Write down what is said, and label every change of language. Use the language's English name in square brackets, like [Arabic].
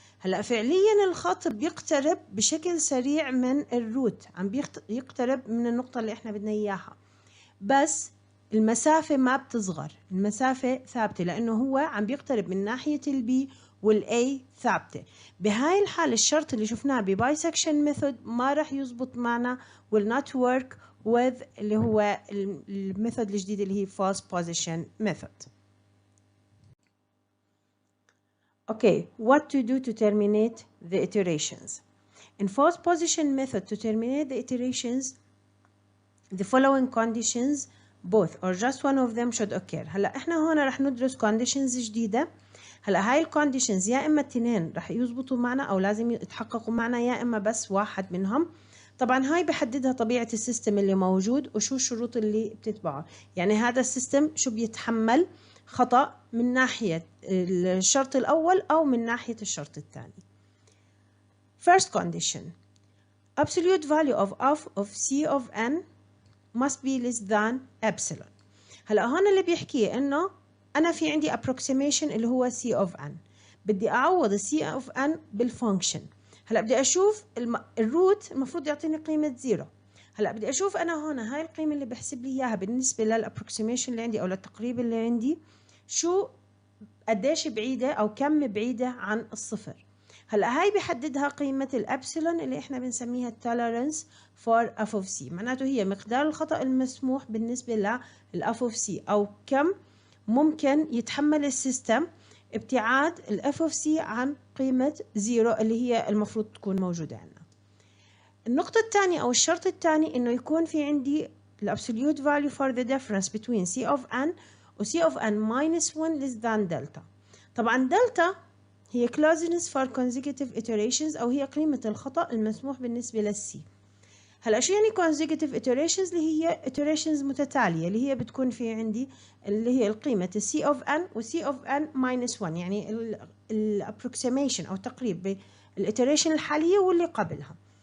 [Arabic] هلأ فعليا الخط بيقترب بشكل سريع من الروت، عم يقترب من النقطة اللي احنا بدنا اياها، بس المسافة ما بتصغر، المسافة ثابتة لأنه هو عم بيقترب من ناحية البي والA ثابتة. بهاي الحالة الشرط اللي شفناه ببايسكشن ميثود ما راح يزبط معنا [English] will not work with [Arabic] اللي هو الميثود الجديد اللي هي false position method. [English] Okay, what to do to terminate the iterations? In false position method, to terminate the iterations, the following conditions both or just one of them should occur. [Arabic] هلا احنا هون رح ندرس conditions جديدة. هلا هاي الكونديشنز يا اما التنين رح يزبطوا معنا او لازم يتحققوا معنا، يا اما بس واحد منهم. طبعا هاي بحددها طبيعة السيستم اللي موجود وشو الشروط اللي بتتبعه. يعني هذا السيستم شو بيتحمل خطأ من ناحية الشرط الأول أو من ناحية الشرط الثاني. [English] First condition, absolute value of C of n must be less than epsilon. [Arabic] هلا هون اللي بيحكيه إنه أنا في عندي approximation اللي هو C of n، بدي أعوض C of n بالفانكشن. هلا بدي أشوف الروت المفروض يعطيني قيمة 0. هلا بدي أشوف أنا هون هاي القيمة اللي بحسب لي إياها بالنسبة للapproximation اللي عندي أو للتقريب اللي عندي شو قديش بعيدة أو كم بعيدة عن الصفر. هلا هاي بحددها قيمة الأبسلون اللي إحنا بنسميها tolerance for f of c، معناته هي مقدار الخطأ المسموح بالنسبة للf of c أو كم ممكن يتحمل السيستم ابتعاد الf of c عن قيمة 0 اللي هي المفروض تكون موجودة عندنا. النقطة الثانية أو الشرط الثاني إنه يكون في عندي [English] absolute value for the difference between c of n و c of n minus 1 less than delta. [Arabic] طبعا دلتا هي [English] closeness for consecutive iterations [Arabic] أو هي قيمة الخطأ المسموح بالنسبة للسي. هلا شو يعني [English] consecutive iterations؟ [Arabic] اللي هي iterations متتالية اللي هي بتكون في عندي اللي هي القيمة c of n و c of n minus 1، يعني approximation أو تقريب بالiteration الحالية واللي قبلها.